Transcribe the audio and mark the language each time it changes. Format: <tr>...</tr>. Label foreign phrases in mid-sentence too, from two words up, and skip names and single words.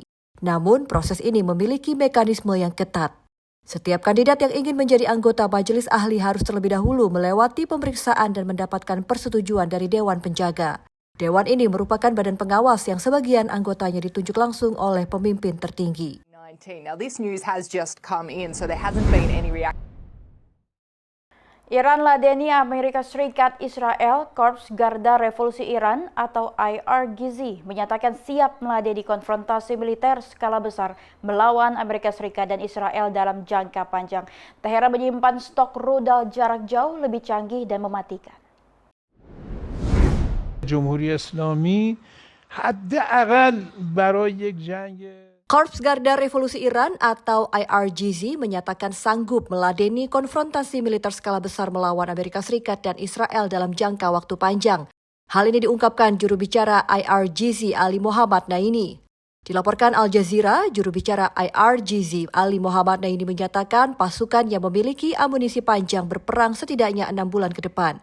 <id>Namun, proses ini memiliki mekanisme yang ketat. Setiap kandidat yang ingin menjadi anggota Majelis Ahli harus terlebih dahulu melewati pemeriksaan dan mendapatkan persetujuan dari Dewan Penjaga. Dewan ini merupakan badan pengawas yang sebagian anggotanya ditunjuk langsung oleh pemimpin tertinggi.</id> <en>Now this news has just come in, so there hasn't been any reaction.</en> <id>Iran ladeni Amerika Serikat Israel. Korps Garda Revolusi Iran atau IRGZ menyatakan siap meladeni konfrontasi militer skala besar melawan Amerika Serikat dan Israel dalam jangka panjang. Teheran menyimpan stok rudal jarak jauh lebih canggih dan mematikan.</id> <fa>جمهوری اسلامی حداقل برای یک جنگ</fa> <id>Korps Garda Revolusi Iran atau IRGZ menyatakan sanggup meladeni konfrontasi militer skala besar melawan Amerika Serikat dan Israel dalam jangka waktu panjang. Hal ini diungkapkan juru bicara IRGZ Ali Muhammad Naini. Dilaporkan Al Jazeera, juru bicara IRGZ Ali Muhammad Naini menyatakan pasukan yang memiliki amunisi panjang berperang setidaknya 6 bulan ke depan.</id>